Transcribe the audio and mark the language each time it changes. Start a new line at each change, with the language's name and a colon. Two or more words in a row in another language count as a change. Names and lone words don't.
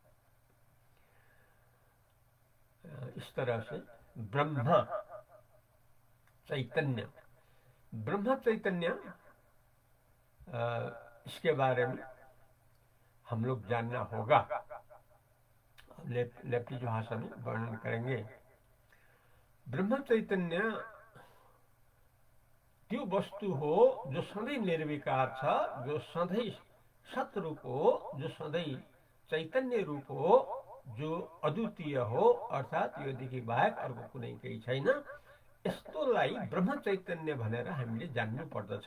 Hindi: इस तरह से ब्रह्म चैतन्य, ब्रह्म चैतन्य, इसके बारे में हम लोग जानना होगा। लेप्टी भाषा में वर्णन करेंगे।
Nepali: ब्रह्म चैतन्य त्यो वस्तु हो जो सधैँ निर्विकार छ, जो सधैँ सतरूप हो, जो सधैँ चैतन्य रूप हो, जो अद्वितीय हो, अर्थात योदेखि बाहेक अर्को कुनै केही छैन। यस्तोलाई ब्रह्म चैतन्य भनेर हामीले जान्नु पर्दछ।